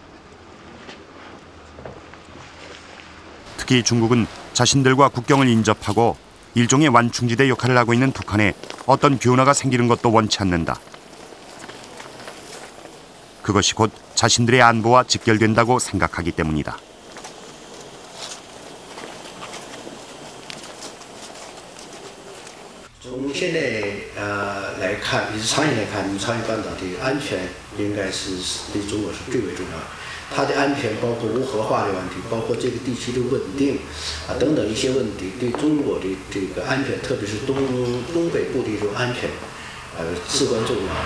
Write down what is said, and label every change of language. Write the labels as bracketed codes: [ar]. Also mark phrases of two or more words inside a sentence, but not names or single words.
[ko] 특히 중국은 자신들과 국경을 인접하고 일종의 완충지대 역할을 하고 있는 북한에 어떤 변화가 생기는 것도 원치 않는다. 그것이 곧 자신들의 안보와 직결된다고 생각하기 때문이다. [zh] 从现在来看，也是长远来看，朝鲜半岛的安全应该是对中国是最为重要的。它的安全包括无核化的问题，包括这个地区的稳定等等一些问题，对中国的这个安全，特别是东北部的这种安全，至关重要。